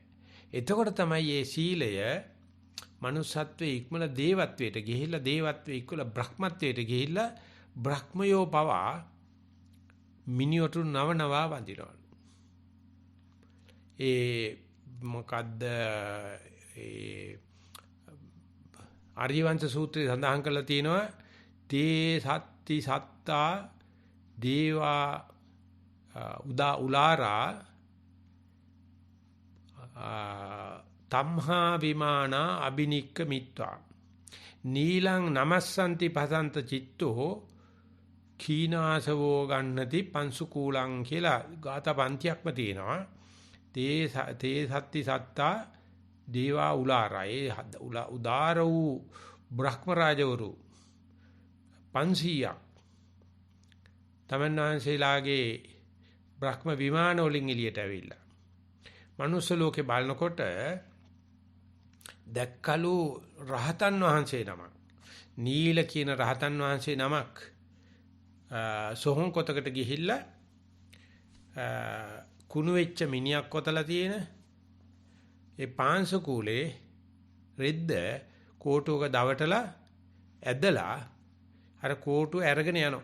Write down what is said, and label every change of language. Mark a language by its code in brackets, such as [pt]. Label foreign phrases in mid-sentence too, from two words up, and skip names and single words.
[si] එතකොට තමයි මේ සීලය manussත්වයේ ඉක්මල දේවත්වයට ගිහිල්ලා දේවත්වයේ ඉක්මල බ්‍රහ්මත්වයට ගිහිල්ලා බ්‍රහ්මයෝ පවා මිනිවටු නවනවා වඳිනවා. මොකද්ද ආර්යවංශ සූත්‍රයේ සඳහන් කරලා තියෙනවා [pi] තේ සත්‍ති සත්තා දේවා උලාරා තම්හා විමානා අබිනික්ක මිත්වා නීලං නමස්සන්ති පසන්ත චිත්තෝ කීනාසවෝ ගන්නති පංසුකූලං [si] කියලා ගාථා පන්තියක්ම තියෙනවා. [pi] තේ සත්‍ති සත්තා දේවා උලාරා [si] ඒ උදාර වූ බ්‍රහ්ම රාජවරු 500ක් තමන්වහන්සේලාගේ බ්‍රහ්ම විමාන වලින් එළියට ඇවිල්ලා මනුස්ස ලෝකේ බලනකොට දැක්කලු රහතන් වහන්සේ නමක් නීල කියන රහතන් වහන්සේ නමක් සොහොන් කොතකට ගිහිල්ලා කුණු වෙච්ච මිනිහක් කොතලා තියෙන ඒ පාංශ කූලේ රෙද්ද කෝටුවක දවටලා ඇදලා අර කෝටුව අරගෙන යනවා.